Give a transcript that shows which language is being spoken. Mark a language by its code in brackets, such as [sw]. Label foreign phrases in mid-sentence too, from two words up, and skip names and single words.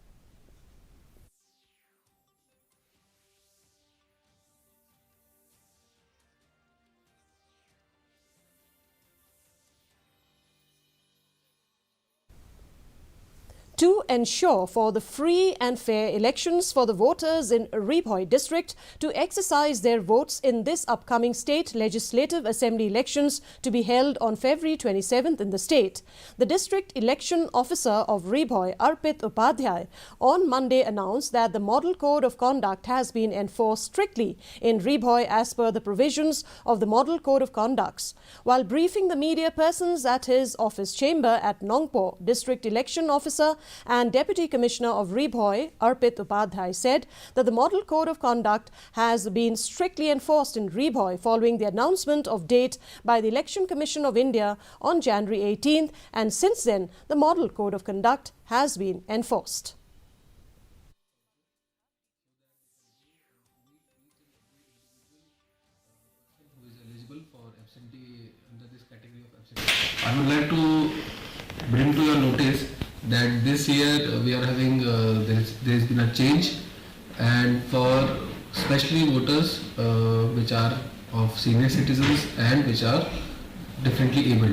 [en] To ensure for the free and fair elections for the voters in Ribhoi district to exercise their votes in this upcoming state legislative assembly elections to be held on February 27th in the state, the district election officer of Ribhoi, Arpit Upadhyay, on Monday announced that the model code of conduct has been enforced strictly in Ribhoi as per the provisions of the model code of conducts. While briefing the media persons at his office chamber at Nongpo, district election officer and Deputy Commissioner of Ribhoi, Arpit Upadhyay, said that the model code of conduct has been strictly enforced in Ribhoi following the announcement of date by the Election Commission of India on January 18th, and since then the model code of conduct has been enforced. I would like to bring to your notice that this year we are having there has been a change, and for especially voters which are of senior citizens and which are differently abled.